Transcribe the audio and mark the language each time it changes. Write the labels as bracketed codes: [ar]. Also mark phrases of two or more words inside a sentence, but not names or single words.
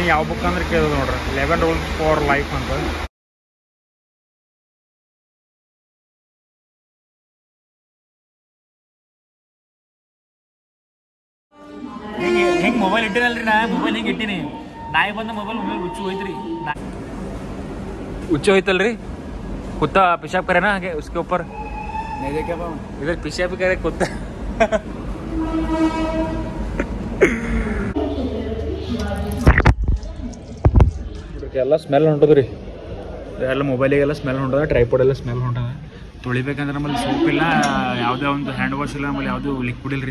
[kn] ಯಾವ ಬುಕ್ ಅಂದ್ರೆ ಕೇಳೋದು ನೋಡ್ರಿ, 11 ರೂಲ್ಸ್ ಫಾರ್ ಲೈಫ್ ಅಂತ. ಹೆಂಗೆ ಮೊಬೈಲ್ ಇಟ್ಟಿನಲ್ರಿ, ನಾ ಮೊಬೈಲ್ ಹಿಂಗೆ ಇಟ್ಟಿನಿ. ನಾಯಿ ಬಂದ ಮೊಬೈಲ್ ಹುಚ್ಚು ಹೋಯ್ತ್ರಿ. ಹುಚ್ಚು ಹೋಯ್ತಲ್ರಿ. [hi] कुत्ता पेशाब करे ना आगे उसके ऊपर नहीं देखे इधर पेशाब करे कुत्ता. [kn] ಎಲ್ಲ ಸ್ಮೆಲ್ ಹೊಂಟದ್ರಿ. ಎಲ್ಲ ಮೊಬೈಲಿಗೆಲ್ಲ ಸ್ಮೆಲ್ ಹೊಂಟದ, ಟ್ರೈಪಾಡ್ ಎಲ್ಲ ಸ್ಮೆಲ್ ಹೊಂಟದ. ತೊಳಿಬೇಕಂದ್ರೆ ನಮ್ಮಲ್ಲಿ ಸೋಪ್ ಇಲ್ಲ, ಯಾವುದೇ ಒಂದು [en] hand wash [kn] ಇಲ್ಲ, ಆಮೇಲೆ ಯಾವುದು ಲಿಕ್ವಿಡ್ ಇಲ್ಲ ರೀ.